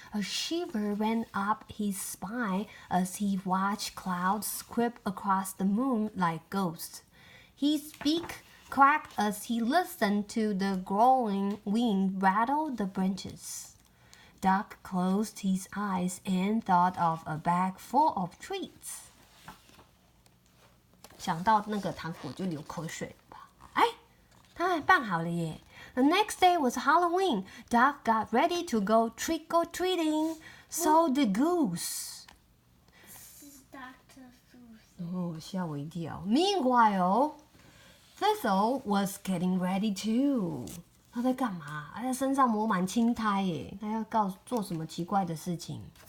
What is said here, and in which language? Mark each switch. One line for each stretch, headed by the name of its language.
English: A shiver ran up his spine as he watched clouds creep across the moon like ghosts. His beak cracked as he listened to the growing wind rattle the branches. Duck closed his eyes and thought of a bag full of treats.
Chinese: 想到那个糖果就流口水吧。哎，他还办好了耶。
English: The next day was Halloween. Duck got ready to go trick-or-treating. So did Goose.
Chinese: 是 Dr. Seuss。哦，吓我一跳。
English: Meanwhile, Thistle was getting ready too.
Chinese: 他在干嘛？他在身上抹满青苔耶。他要做什么奇怪的事情？